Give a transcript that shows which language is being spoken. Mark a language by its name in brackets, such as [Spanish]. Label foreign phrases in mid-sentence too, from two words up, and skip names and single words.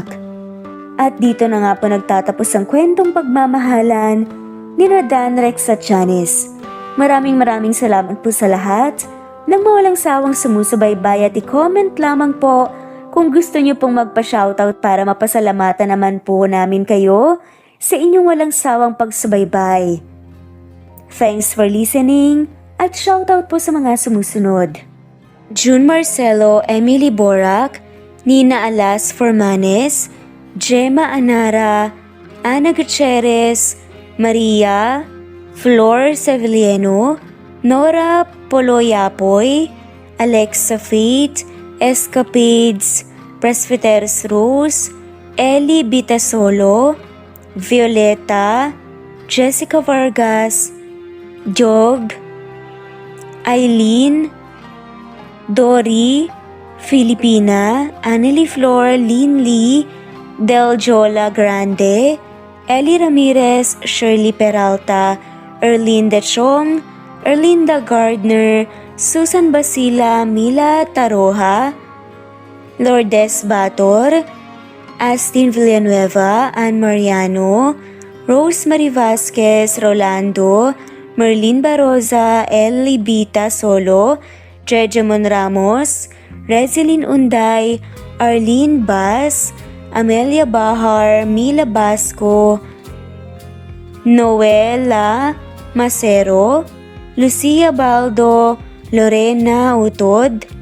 [Filipino] At dito na nga po nagtatapos ang kwentong pagmamahalan ni Danrex at Janice. Maraming salamat po sa lahat ng mawalang sawang sumusubaybay at i-comment lamang po kung gusto niyo pong magpa-shoutout para mapasalamatan naman po namin kayo sa inyong walang sawang pagsubaybay. [English] Thanks for listening [Filipino] at shoutout po sa mga sumusunod. June Marcelo, Emily Borac, Nina Alas Formanes, Gemma Anara, Ana Gutierrez, Maria, Flor Sevilleno, Nora Poloyapoy, Alexa Faith, Escapades, Presbyteros Rose, Ellie Bitasolo, Violeta, Jessica Vargas, Jog, Eileen, Dory, Filipina, Anneli Flor, Lynn Lee, Deljola Grande, Ellie Ramirez, Shirley Peralta, Erlinda Chong, Erlinda Gardner, Susan Basila, Mila Taroja, Lourdes Bator, Astin Villanueva, Ann Mariano, Rosemary Vasquez, Rolando, Merlin Baroza, Ellie Bita Solo, Jejemon Ramos, Rezelyn Unday, Arlene Bas, Amelia Bahar, Mila Basco, Noela Macero, Lucia Baldo, Lorena Utod,